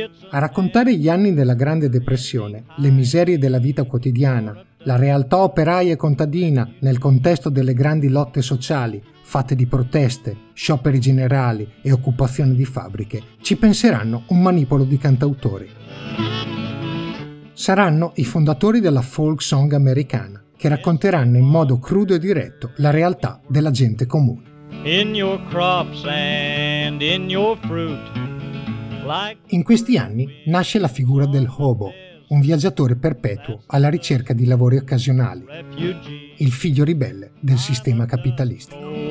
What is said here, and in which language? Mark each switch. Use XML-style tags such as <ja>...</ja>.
<it>A raccontare gli anni della Grande Depressione, le miserie della vita quotidiana, la realtà operaia e contadina nel contesto delle grandi lotte sociali, fatte di proteste, scioperi generali e occupazione di fabbriche, ci penseranno un manipolo di cantautori. Saranno i fondatori della folk song americana, che racconteranno in modo crudo e diretto la realtà della gente comune.</it> <en>In your crops and in your fruit.</en> <it>In questi anni nasce la figura del hobo, un viaggiatore perpetuo alla ricerca di lavori occasionali, il figlio ribelle del sistema capitalistico.</it>